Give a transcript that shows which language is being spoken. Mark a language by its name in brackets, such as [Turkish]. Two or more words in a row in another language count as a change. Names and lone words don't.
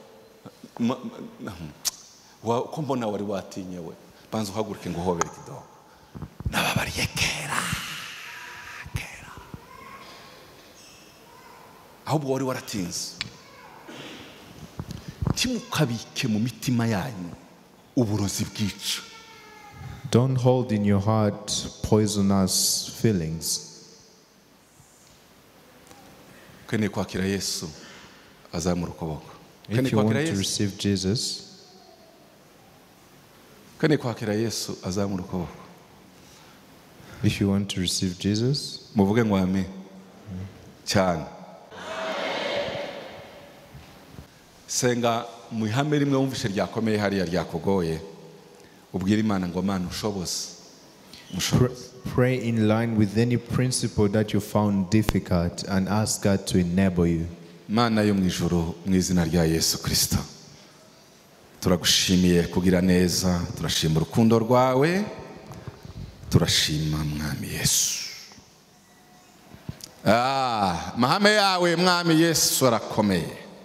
[Kinyarwanda] ko mbona wari watinye we banza uhaguruke ngo hobere kidogo nababariye kera ahubwo wari waratinze. Timukabike mu mitima yanyu uburozi bwica. [English] Don't hold in your heart poisonous feelings. [Kinyarwanda] ukeneye kwakira Yesu azamura ukuboko. [English] If you want to receive Jesus, [Kinyarwanda] ukeneye kwakira Yesu azamura ukuboko. [English] if you want to receive Jesus, [Kinyarwanda] muvuge ngo amen cyane. Senga mu ihame rimwe wumvishe ryakomeye hariya ryakugoye, ubwira Imana ngo Mana ushoboze. [English] pray in line with any principle that you found difficult and ask God to enable you. [Kinyarwanda] Mana yo mu ijuru, mu izina rya Yesu Kristo, turagushimiye kugira neza, turashima urukundo rwawe, turashima mwami Yesu. Mahame yawe mwami Yesu arakomeye.